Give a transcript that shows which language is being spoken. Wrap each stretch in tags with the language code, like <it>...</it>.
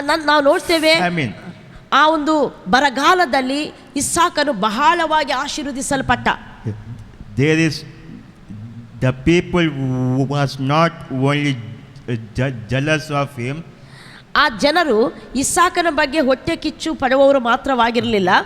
<kn>ನಾವು ನೋಡ್ತೇವೆ ಆ ಒಂದು ಬರಗಾಲದಲ್ಲಿ ಇಸಾಕನು ಬಹಳವಾಗಿ ಆಶೀರ್ವದಿಸಲ್ಪಟ್ಟ.</kn> <en>There is the people who was not only jealous of him.</en> <kn>ಆ ಜನರು ಇಸಾಕನ ಬಗ್ಗೆ ಹೊಟ್ಟೆ ಕಿಚ್ಚು ಪಡುವವರು ಮಾತ್ರವಾಗಿರಲಿಲ್ಲ.</kn>